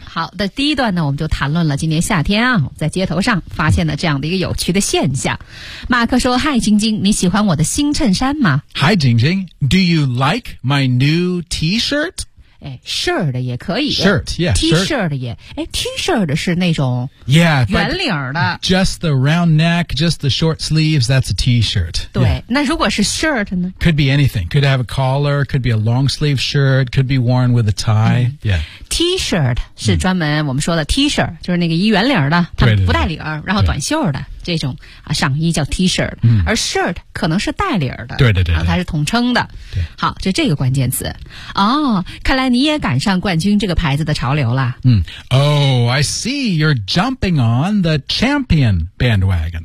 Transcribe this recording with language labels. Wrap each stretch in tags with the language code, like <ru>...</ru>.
<zh>好的，第一段呢，我们就谈论了今年夏天啊，在街头上发现了这样的一个有趣的现象。马克说 ,Hi, 晶晶，你喜欢我的新衬衫吗</zh> <en>?Hi, 晶晶 ,Do you like my new T-shirt?</en> <zh>哎 ,shirt 也可以。</zh> <en>Shirt, yeah,</en> <zh>T-shirt 也。哎 ,T-shirt 是那种。</zh> <en>Yeah,</en> <zh>圆领的。</zh> <en>Just the round neck, just the short sleeves, that's a T-shirt.</en> <zh>对、yeah. 那如果是 shirt 呢</zh> <en>?Could be anything. Could have a collar, could be a long sleeve shirt, could be worn with a tie.、嗯、yeah.</en> <zh>T-shirt 是专门我们说的 T-shirt,、嗯、就是那个一圆领的它不带领对对对然后短袖的这种、啊、上衣叫 T-shirt.、嗯、而 shirt 可能是带领的对对 对, 对、啊、它是统称的。对好就这个关键词。哦看来你也赶上冠军这个牌子的潮流了。</zh> <en>嗯 ,Oh, I see, you're jumping on the champion bandwagon.</en>